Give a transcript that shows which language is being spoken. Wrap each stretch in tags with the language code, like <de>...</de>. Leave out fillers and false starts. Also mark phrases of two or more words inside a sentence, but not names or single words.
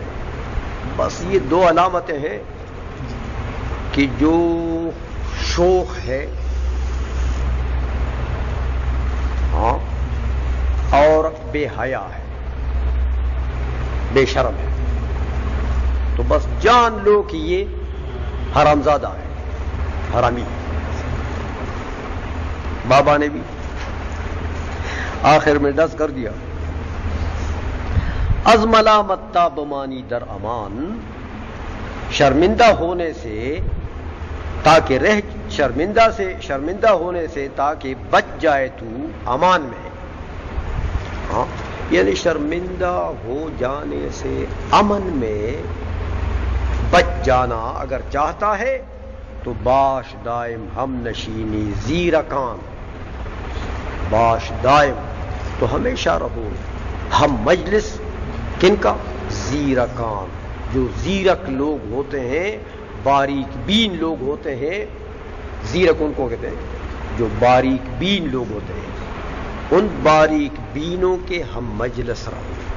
<ur>بس یہ دو علامتیں ہیں کہ جو شوخ ہے ہاں اور بے حیا ہے، بے شرم ہے، تو بس جان لو کہ یہ حرامزادہ ہے، حرامی ہے۔ بابا نے بھی آخر میں ڈس کر دیا،</ur> <fa>از ملامت تابمانی در امان،</fa> <ur>شرمندہ ہونے سے تاکہ شرمندہ ہونے سے تاکہ بچ جائے تو امان میں، ہاں یعنی شرمندہ ہو جانے سے امن میں بچ جانا اگر چاہتا ہے تو</ur> <fa>باش دائم ہم نشینی زیرکان، باش دائم</fa> <ur>تو ہمیشہ رہو ہم مجلس، کن کا؟ زیرکان، جو زیرک لوگ ہوتے ہیں، باریک بین لوگ ہوتے ہیں، زیرک ان کو کہتے ہیں جو باریک بین لوگ ہوتے ہیں، ان باریک بینوں کے ہم مجلس رہو،</ur>